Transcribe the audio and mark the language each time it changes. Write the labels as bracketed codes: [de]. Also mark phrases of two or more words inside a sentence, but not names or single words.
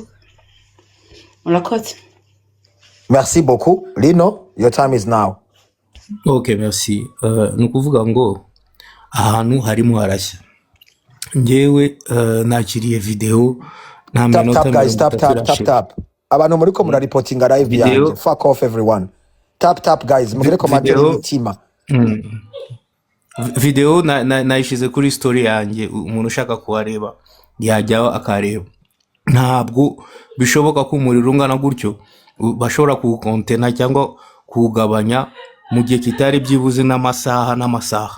[rw] Murakoze. [fr] Merci beaucoup. [en] Lino, your time is now. [fr] Okay, merci. [rw] Nukuvuga ngo ahantu harimo harashya ngewe nakiriye video nta minota [en] guys, tap. [rw] Abantu muriko mura [en] reporting live yanje. Fuck off everyone. Tap guys, [rw] mugire commentaire y'imitima. Video nayishize kuri story yanjye umuntu ushaka kuhareba yajyaho akareba. Ntabwo bishoboka ko umuriro ungana gutyo bashobora kuwukontena cyangwa kuwugabanya mu gihe kitari byibuze n'amasaha.